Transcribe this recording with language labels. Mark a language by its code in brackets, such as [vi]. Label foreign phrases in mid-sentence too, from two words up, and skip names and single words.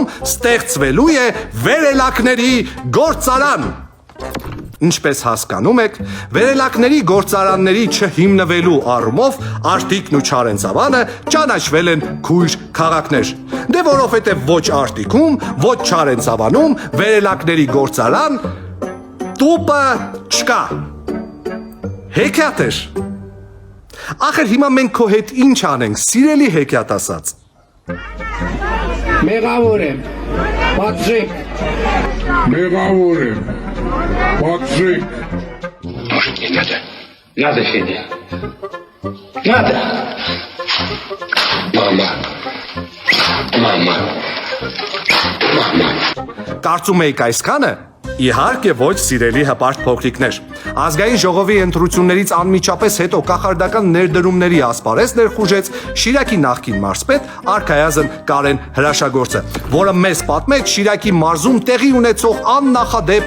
[hy] ստեղծվելու է վերելակների գործարան։ Ինչպես հասկանում եք, վերելակների գործարանների չհիմնվելու առումով Արտիկն ու Չարենցավանը ճանաչվել են քույր քաղաքներ։ Դե որովհետև ոչ Արտիկում, ոչ Չարենցավանում վերելակների գործարան տուպը չկա։ Հեքիաթ էր։ Ախր հիմա մենք քո հետ ինչ անենք, սիրելի հեքիաթասաց։ Մեղավոր եմ, պատժեք։ Մեղավոր եմ, պատժեք։ [ru] Может, не надо? Надо, Федя. Надо. Мама, [hy] Կարծում եք այսքանը։ Իհարկե ոչ, սիրելի հպարտ փոքրիկներ։ Ազգային ժողովի ընտրություններից անմիջապես հետո կախարդական ներդրումների ասպարեզ ներխուժեց Շիրակի նախկին մարզպետ Արքայազն Կարեն Հրաշագործը, որը մեզ պատմեց Շիրակի մարզում տեղի ունեցող աննախադեպ